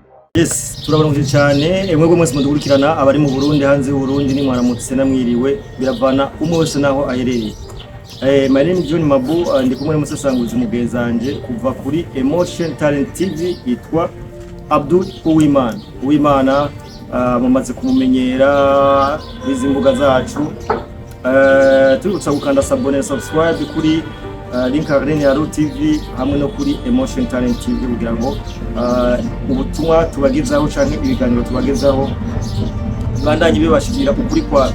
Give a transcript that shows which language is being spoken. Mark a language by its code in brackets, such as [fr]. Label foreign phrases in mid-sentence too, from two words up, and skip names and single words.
[rn] Yes, turabaronkeje cyane mwebwe mwese mudukurikirana abari mu Burundi hanze y'Uburundi ni mwaramutse namwiriwe biravana umwe wese naho aherereye. [en] My name is [rn] John Mabu ndi kumwe n'umusasanguzi mugezanje kuva kuri Emotion Talent TV yitwa Abdul Uwimana mumaze kumumenyera izi mbuga zacu. Turutsa gukanda subscribe kuri link ya Ru TV hamwe no kuri Emotion Talent TV kugira ngo ubutumwa tubagezaho canke ibiganiro tubagezaho bandanye bibashikira ukuri kwa.